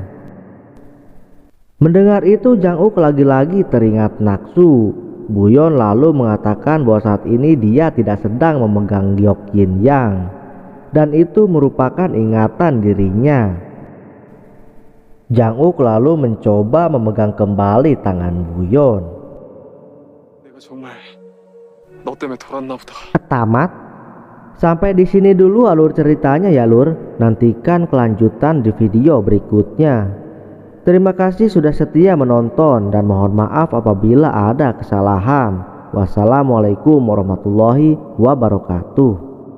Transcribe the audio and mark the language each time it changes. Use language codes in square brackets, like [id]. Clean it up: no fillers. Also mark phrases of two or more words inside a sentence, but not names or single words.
[id] Mendengar itu, Jang Uk lagi-lagi teringat Naksu. Buyon lalu mengatakan bahwa saat ini dia tidak sedang memegang Giok Yin Yang, dan itu merupakan ingatan dirinya. Jang Uk lalu mencoba memegang kembali tangan Buyon. [ko] 내가 정말 너 때문에 돌았나 보다. [id] Tamat. Sampai di sini dulu alur ceritanya ya lur. Nantikan kelanjutan di video berikutnya. Terima kasih sudah setia menonton dan mohon maaf apabila ada kesalahan. [ar] والسلام عليكم ورحمة الله وبركاته.